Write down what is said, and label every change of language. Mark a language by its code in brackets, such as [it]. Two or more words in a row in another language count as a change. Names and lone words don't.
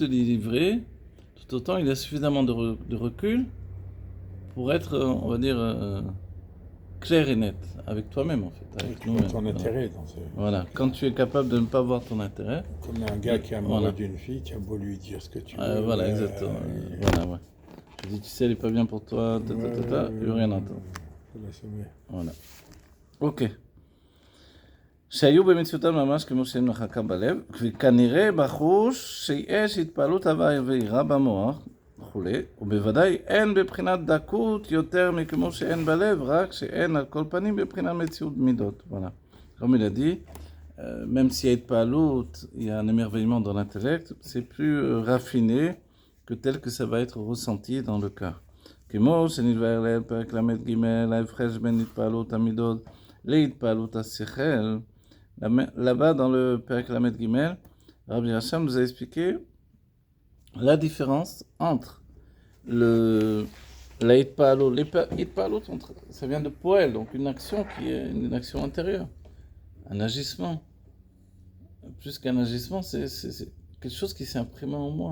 [fr] peut te délivrer, tout autant il a suffisamment de recul pour être, on va dire, clair et net, avec toi-même en fait, Oui, avec tu vois nous-mêmes. ton Voilà. intérêt dans Voilà. Quand tu es capable de ne pas voir ton intérêt, Comme un gars qui est amoureux voilà, d'une fille, tu as beau lui dire ce que tu veux. voilà, exactement. Voilà, ouais. Je dis, tu sais, elle est pas bien pour toi, il veut rien entendre. Faut la sauver. Voilà. Ok. [he] שהיו במציאותם ממש כמו שאין מחקה בלב, וכנראה בחוש שיש התפעלות הווה ויראה במוח וכולי, ובוודאי אין בבחינת דקות יותר מכמו שאין בלב, רק שאין על כל פנים בבחינת מציאות מידות. [fr] Voilà. Comme il a dit, même s'il y a pas l'autre, il y a un émerveillement dans l'intellect, c'est plus raffiné que tel que ça va être ressenti dans le cœur. [he] כמו שנתבהר לעיל פרק ל"ג, ההפרש בין התפעלות המידות להתפעלות השכל, [fr] là-bas dans le [he] פרק ל"ג, [fr] Rabbi Hacham nous a expliqué la différence entre la hitpa'alot. Hitpa'alot, ça vient de poel, donc une action qui est une action intérieure, un agissement. Plus qu'un agissement, c'est quelque chose qui s'est imprimé en moi.